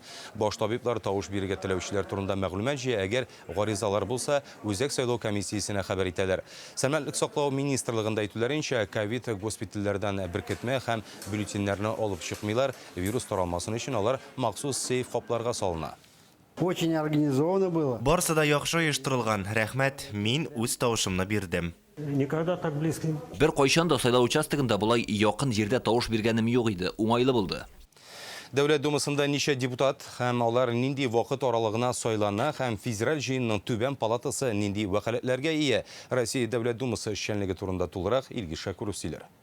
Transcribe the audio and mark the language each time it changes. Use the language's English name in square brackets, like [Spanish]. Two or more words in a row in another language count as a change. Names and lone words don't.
[Tatar] Баш табиблар тавыш бирергә теләүчеләр турында мәгълүмат җыя, әгәр гаризалар булса, үзәк сайлау комиссиясенә хәбәр итәләр. Сәламәтлек саклау министрлыгында әйтүләренчә, ковид госпитальләрдән беркетмә һәм бюллетеннәрне алып чыкмыйлар. Вирус таралмасын өчен алар махсус сейф капларга салына. [Russian] Очень организовано было. [Tatar] Барысы да яхшы оештырылган. Рәхмәт, мин үз тавышымны бирдем. [Russian] Никогда так близко. [Tatar] Бер кайчан да сайлау участогында булай якын җирдә тавыш биргәнем юк иде. Уңайлы булды. Дәүләт думасында ничә депутат һәм алар нинди вакыт аралыгына сайлана һәм федераль җыенның түбән палатасы нинди вәкаләтләргә ия? Россия Дәүләт думасы эшчәнлеге турында тулырак Илгиз Шакуров сөйләр.